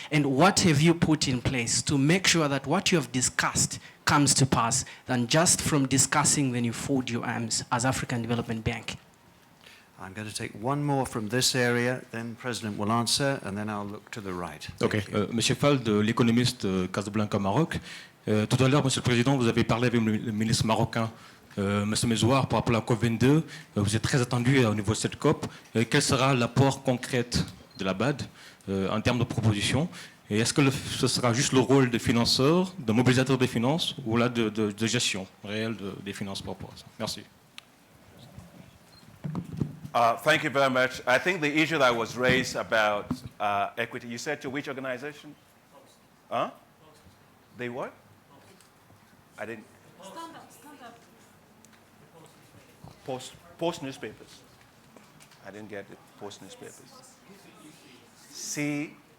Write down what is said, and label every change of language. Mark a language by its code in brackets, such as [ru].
[en] And what have you put in place to make sure that what you have discussed comes to pass than just from discussing then you fold your arms as African Development Bank? I'm going to take one more from this area, then President will answer, and then I'll look to the right. [fr] Ok. Monsieur Fall, de l'économiste Casablanca, Maroc. Tout à l'heure, Monsieur le Président, vous avez parlé avec le ministre marocain, Monsieur Mezouar, par rapport à la COP22. Vous êtes très attendu au niveau de cette COP. Quel sera l'apport concret de la BAD en termes de propositions? Et est-ce que ce sera juste le rôle de financeur, de mobilisateur des finances, ou là de gestion réelle des finances par rapport à ça? Merci. [en] Thank you very much. I think the issue that was raised about equity, you said to which organization? Huh? They what? I didn't. Stand up. Post newspapers. I didn't get it. Post newspapers. C.